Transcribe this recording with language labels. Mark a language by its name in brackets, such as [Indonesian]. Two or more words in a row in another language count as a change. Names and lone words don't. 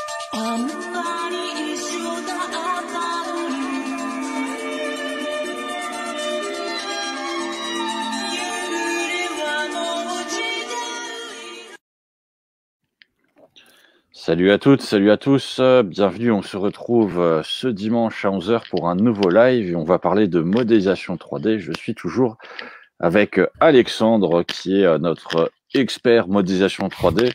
[Japanese] あんまり一緒だったのに夕暮れはもう時代 [French] Salut à toutes, salut à tous, bienvenue, on se retrouve ce dimanche à 11 h pour un nouveau live et on va parler de modélisation 3D. Je suis toujours avec Alexandre qui est notre expert modélisation 3D.